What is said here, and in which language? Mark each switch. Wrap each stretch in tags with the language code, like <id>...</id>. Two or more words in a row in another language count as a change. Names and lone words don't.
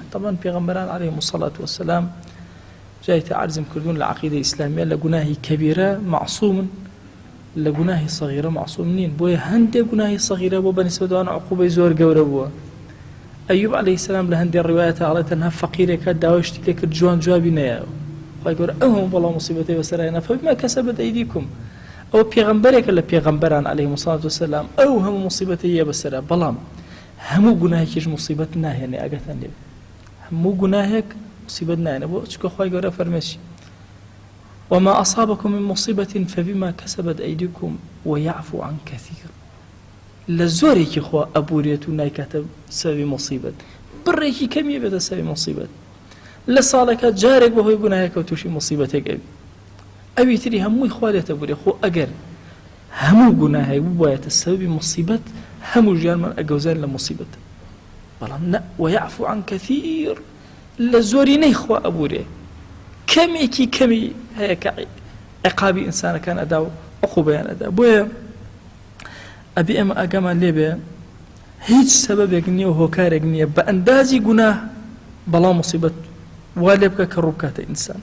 <ckb>طبعا پێغەمبەران</ckb> <ar>عەلەیهیمو الصەلاة وەسەلام</ar> <ckb>جایتە عەرزم کردوون لە عەقیدەی ئیسلامیە لە گوناهی کەبیرە معسوومن لە گوناهی سەغیرە معسووم نین. بۆیە هەندێک گوناهی سەغیرە بۆ بەنسبەت ئەوانە عقوبەی زۆر گەورە بووە. ئەیوب</ckb> <ar>عەلەیهی سەلام</ar> <ckb>لە هەندێک ڕیوایەتە ئەڵێ تەنها فەقیرێکە داوای شتی لێ کرد جوان جوابی نەیاوە. خی گەورە ئەو هەموو بەڵام موسیبەتەی بەسەرهێنا</ckb> <ar>فبما كسبت أيديكم.</ar> <ckb>ئەو پێغەمبەرێکە لە پێغەمبەران</ckb> <ar>عەلەیهیمو الصەلاة وەسەلام</ar> <ckb>ئەو هەموو موسیبەتی هەیە بەسەرا بەڵام هەموو گوناهێکیش موسیبەت ناهێنێ ئەگەتان لێ هەموو گوناهێک موسیبەت ناهێنێ بۆ چکە خی گەورە فەرمێشی</ckb> <ar>وما أصابكم من مصيبة فبما كسبت أيديكم ويعفو عن كثير.</ar> <ckb>لزورێکی خوا ئەبورێت و نایکاتە سەبەبی موسیبەت بڕێکی کەمیە بێتە سەبەبی موسیبەت لە ساڵێکە جارێک بەهۆی گوناهێکە و تووشی موسیبەتێک ئەبی ئەوی تری هەمووی خوا لێتە بورێ. خۆ ئەگەر هەموو گوناهێک بوایەتە سەبەبی موسیبەت هەموو ژیانمان ئەگەوزێن لە موسیبەت بەڵام نە</ckb> <ar>ويعفو عن كثير</ar> <ckb>لە زۆرینەی خوا ئەبورێ کەمێکی کەمی هەیە کە عقابی ئینسانەکان ئەدا و عقوبەیان ئەدا. بۆیە ئەبی ئێمە ئاگامان لێبێ هیچ سەبەبێک نییە و هۆکارێک نییە بە ئەندازی گوناه بەڵام مصیبەت وا لێ بکە کە ڕووبکاتە ئینسان.</ckb>